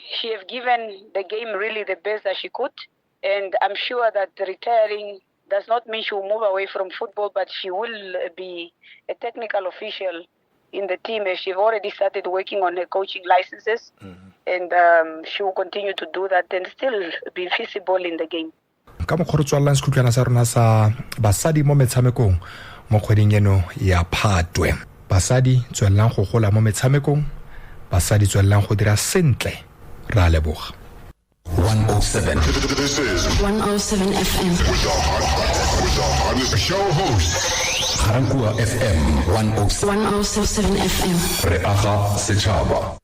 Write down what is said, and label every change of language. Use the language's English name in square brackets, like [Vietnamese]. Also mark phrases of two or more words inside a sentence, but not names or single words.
[English] She have given the game really the best that she could. And I'm sure that retiring does not mean she will move away from football, but she will be a technical official in the team as she's already started working on her coaching licenses. And she will continue to do that and still be visible in the game. [Tswana] Ka mokgwa re tswallang sekhutlwana sa rona sa basadi mo metshamekong mo kgweding eno ya Phatwe. Basadi tswellang go gola mo metshamekong, basadi tswellang go dira sentle. Ra leboga. [English] 107. This is 107 FM. with the hottest show host. Ga-Rankuwa FM 107. 107 FM. [Northern Sotho] Re aga setšhaba.